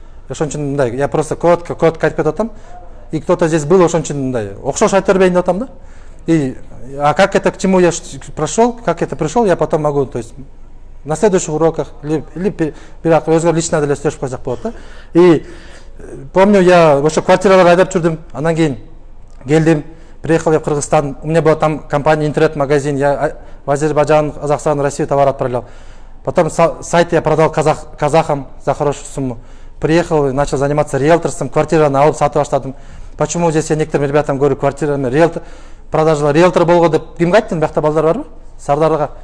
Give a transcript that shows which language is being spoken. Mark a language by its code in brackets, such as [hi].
[ky] Ошон үчүн мындай, [ru] я просто коротко [ky] айтып кетип атам. [ru] И кто-то здесь был, [ky] ошон үчүн мындай окшош айтып бербейин деп атам да. [ru] И как это, к чему я прошел, как это пришел, я потом могу, то есть на следующих уроках или [ky] өзгө лично деле сөйлөшүп койсок болот да. [ru] И помню, я [ky] ошо квартиралар айдап жүрдүм. Андан кийин келдим, [ru] приехал я в Кыргызстан. У меня была там компания, интернет-магазин. Я в Азербайджан, Казахстан, Россию товар отправлял. Потом сайт я продал казахам за хорошую сумму. Приехал и начал заниматься риэлторством. [ky] Квартираны алып сатып баштадым. [ru] Почему здесь я некоторым ребятам говорю, квартирами продажа риэлтор [ky] болгон деп кимге айттым? Биякта балдар барбы? [ru] Сардарга.